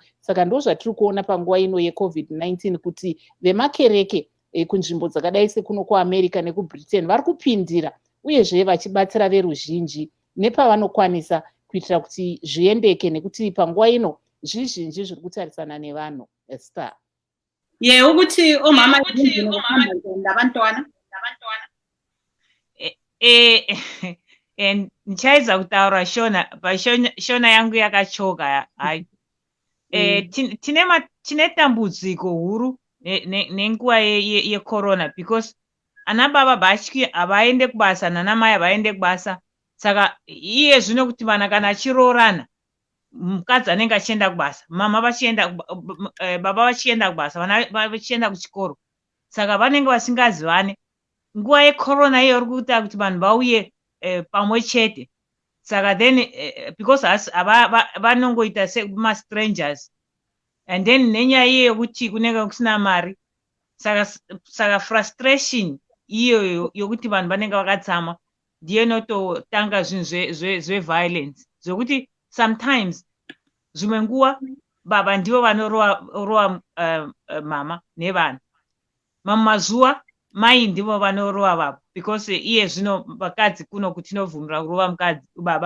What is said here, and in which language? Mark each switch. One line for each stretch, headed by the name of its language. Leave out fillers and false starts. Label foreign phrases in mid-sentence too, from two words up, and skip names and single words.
Shona: Saka ndo zvatiri kuona panguva ino yeCovid-19 kuti vemakereke kunzvimbo dzakadai sekuno kuAmerica nekuBritain vari kupindira uyezve vachibatsira veruzhinji nepavanokwanisa kuitira kuti zviendeke, nekuti panguva ino zvizhinji zviri kutarisana nevanhu. Esther.
North Ndebele: ukuthi omama nabantwana
Shona: ndichaedza kutaura shona yangu yakachoka. Hai, tine dambudziko huru nenguva yecorona, because ana baba batyi havaende kubasa, nana mai havaende kubasa. Saka iye zvino kuti vana kana achiroorana, mukadzi anenge achienda kubasa, baba vachienda kubasa, vana vachienda kuchikoro, saka vanenge vasingazivane. Nguva yecorona iyo iri kuita kuti vanhu vauye pamwe chete, saka
English: then because
Shona: vanongoita sema-strangers,
English: and then
Shona: nenyaya iyo yokuti kunenge kusina mari, saka frustration iyo yokuti vanhu vanenge vakatsama ndiyo inototanga zvinhu zveviolence, zvokuti sometimes zvimwe nguva baba ndivo vanorowa mama nevana, mamwe mazuva mai ndivo vanorowa baba, because iye zvino vakadzi kuno kuti tinovhumira kurova mukadzi baba.